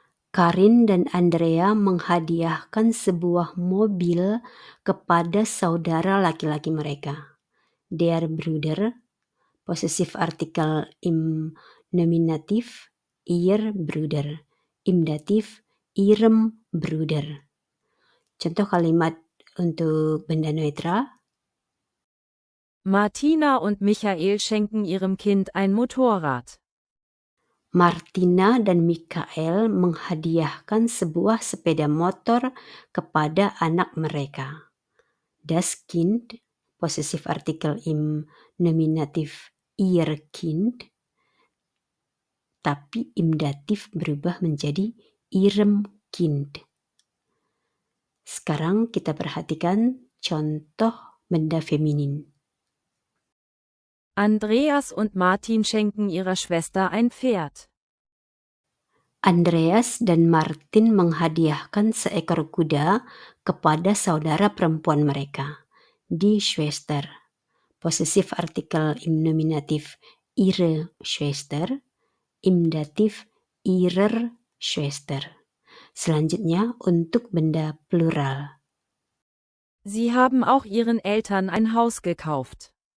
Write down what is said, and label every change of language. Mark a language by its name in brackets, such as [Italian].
[Indonesian] Karin dan Andrea menghadiahkan sebuah mobil kepada saudara laki-laki mereka. [German] Der Bruder, [Indonesian] posesif artikel [German] im Nominativ, ihr Bruder, im Dativ, ihrem Bruder. [Indonesian] Contoh kalimat untuk benda netral. [German] Martina und Michael schenken ihrem Kind ein Motorrad. [Indonesian] Martina dan Michael menghadiahkan sebuah sepeda motor kepada anak mereka. [German] Das Kind, [Indonesian] posesif artikel [German] im Nominativ ihr Kind, [Indonesian] tapi [German] im Dativ [Indonesian] berubah menjadi [German] ihrem Kind. [Indonesian] Sekarang kita perhatikan contoh benda feminin. [German] Andreas und Martin schenken ihrer Schwester ein Pferd. [Indonesian] Andreas dan Martin menghadiahkan seekor kuda kepada saudara perempuan mereka. [German] Die Schwester, [Indonesian] posesif artikel [German] im Nominativ ihre Schwester, im Dativ ihrer Schwester. [Indonesian] Selanjutnya untuk benda plural. [German] Sie haben auch ihren Eltern ein Haus gekauft.